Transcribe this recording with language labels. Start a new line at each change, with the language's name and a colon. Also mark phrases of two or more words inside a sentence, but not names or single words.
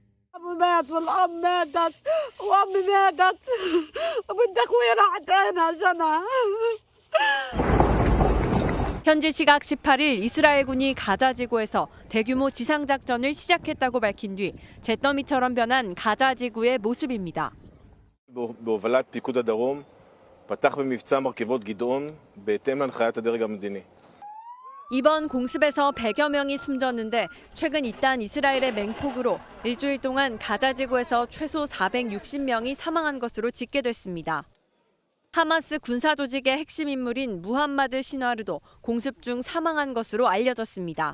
Korean: 현지 시각 18일 이스라엘군이 가자 지구에서 대규모 지상작전을 시작했다고 밝힌 뒤 잿더미처럼 변한 가자 지구의 모습입니다.
Hebrew: בהובלת פיקוד הדרום פתח במבצע מרכבות גדעון בהתאם להנחיית הדרג המדיני.
Korean: 이번 공습에서 100여 명이 숨졌는데 최근 잇단 이스라엘의 맹폭으로 일주일 동안 가자 지구에서 최소 460명이 사망한 것으로 집계됐습니다. 하마스 군사 조직의 핵심 인물인 무함마드 시나르도 공습 중 사망한 것으로 알려졌습니다.